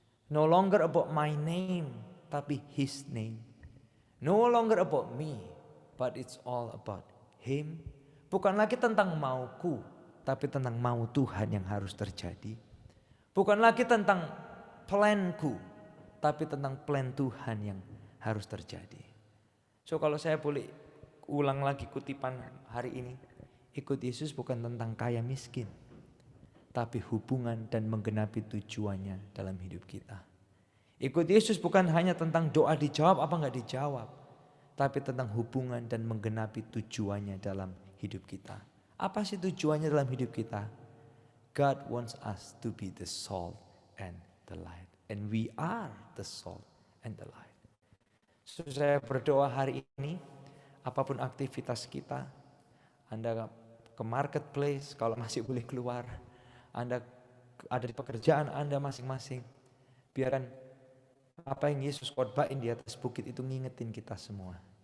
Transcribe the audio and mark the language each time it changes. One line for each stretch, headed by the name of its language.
English: No longer about my name,
Indonesian: tapi
English: His name. No longer about me, but it's all about Him.
Indonesian: Bukan lagi tentang mauku, tapi tentang mau Tuhan yang harus terjadi. Bukan lagi tentang planku, tapi tentang plan Tuhan yang harus terjadi. So kalau saya boleh ulang lagi kutipan hari ini, ikut Yesus bukan tentang kaya miskin, tapi hubungan dan menggenapi tujuannya dalam hidup kita. Ikut Yesus bukan hanya tentang doa dijawab apa enggak dijawab, tapi tentang hubungan dan menggenapi tujuannya dalam hidup kita. Apa sih tujuannya dalam hidup kita?
English: God wants us to be the salt and the light. And we are the salt and the light.
Indonesian: So, saya berdoa hari ini, apapun aktivitas kita, Anda ke marketplace kalau masih boleh keluar, Anda ada di pekerjaan Anda masing-masing, biarkan apa yang Yesus khotbahin di atas bukit itu ngingetin kita semua.